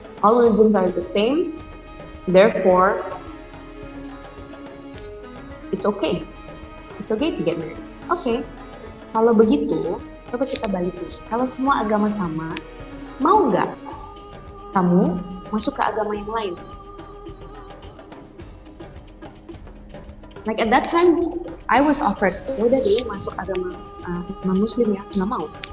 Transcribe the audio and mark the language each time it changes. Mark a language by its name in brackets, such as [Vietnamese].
[English] All religions are the same, therefore it's okay. It's okay to get married. Okay, [Indonesian] kalau begitu, coba kita balikin. Kalau semua agama sama, mau nggak kamu masuk ke agama yang lain? [English] Like at that time, I was offered, [Indonesian] udah deh masuk agama non-muslim ya, nggak mau.